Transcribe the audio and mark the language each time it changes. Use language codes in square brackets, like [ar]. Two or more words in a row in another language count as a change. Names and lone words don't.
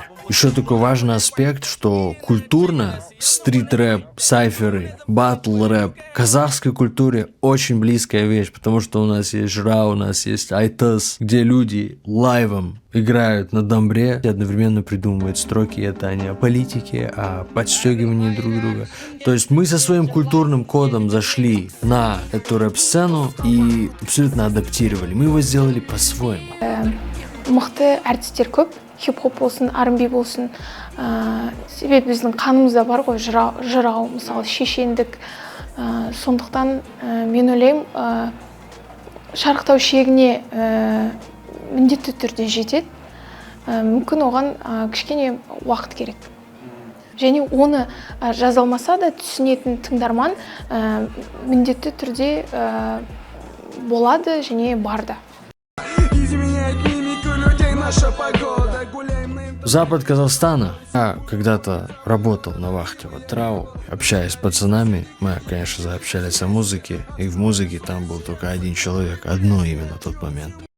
[ru] Еще такой важный аспект, что культурно стрит-рэп, сайферы, батл-рэп казахской культуре очень близкая вещь, потому что у нас есть Жра, у нас есть Айтас, где люди лайвом играют на домбре и одновременно придумывают строки. Это не о политике, а о подстегивании друг друга. То есть мы со своим культурным кодом зашли на эту рэп-сцену и абсолютно адаптировали. Мы его сделали по-своему. [kk] Мықты әртістер көп, хип-хоп болсын, R&B болсын, себебі біздің қанымызда бар ғой жырау, мысалы шешендік. Сондықтан мен ойлаймын, шарықтау шегіне міндетті түрде жетеді. Мүмкін оған кішкене уақыт керек. Және оны жазалмаса да түсінетін тыңдарман міндетті түрде болады және барда. [ru] Запад Казахстана. Я когда-то работал на вахте в Атырау, общаясь с пацанами. Мы, конечно, заобщались о музыке, и в музыке там был только один человек, одно имя на тот момент.